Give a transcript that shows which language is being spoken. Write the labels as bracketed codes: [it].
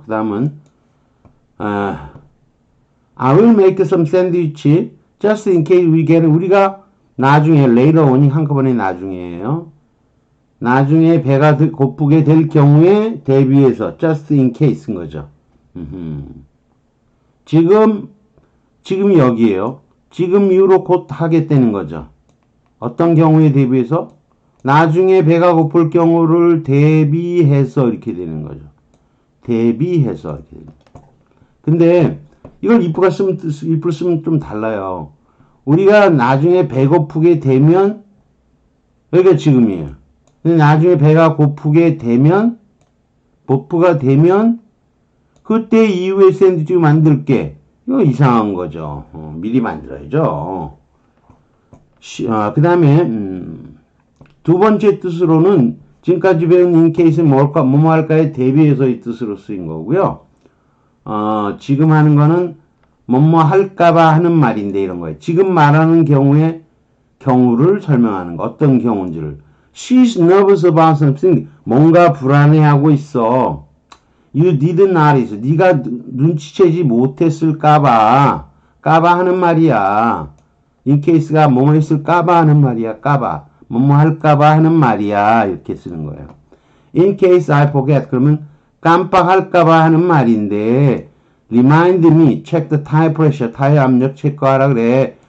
[ko] 그 다음은 [en] I will make some sandwich just in case we get [ko] 우리가 나중에 [en] later on이 [ko] 한꺼번에 나중에예요. 나중에 배가 고프게 될 경우에 대비해서 just in case인 거죠. 지금 여기에요. 지금 이후로 곧 하겠다는 거죠. 어떤 경우에 대비해서? 나중에 배가 고플 경우를 대비해서 이렇게 되는 거죠. 대비해서 이렇게 되는 거죠. 근데 이걸 if를 쓰면 좀 달라요. 우리가 나중에 배고프게 되면, 여기가 지금이에요. 근데 나중에 배가 고프게 되면, 버프가 되면, 그때 이후에 샌드위치 만들게. 이거 이상한 거죠. 미리 만들어야죠. 그 다음에, 두 번째 뜻으로는 지금까지 배운 in case 뭘까, 뭐뭐 할까에 대비해서의 뜻으로 쓰인 거고요. 지금 하는 거는 뭐뭐 할까봐 하는 말인데 이런 거예요. 지금 말하는 경우에 경우를 설명하는 거. 어떤 경우인지를. [en] She's nervous about something. [ko] 뭔가 불안해하고 있어. [en] You did not is. [ko] 네가 눈치채지 못했을까봐. 까봐 하는 말이야. in case가 뭐뭐 했을까봐 하는 말이야. 까봐. 뭐뭐 할까봐 하는 말이야. 이렇게 쓰는 거예요. [en] In case I forget. [ko] 그러면 깜빡할까봐 하는 말인데 [en] remind me, check the tire pressure, [ko] 타이어 압력 체크하라 그래.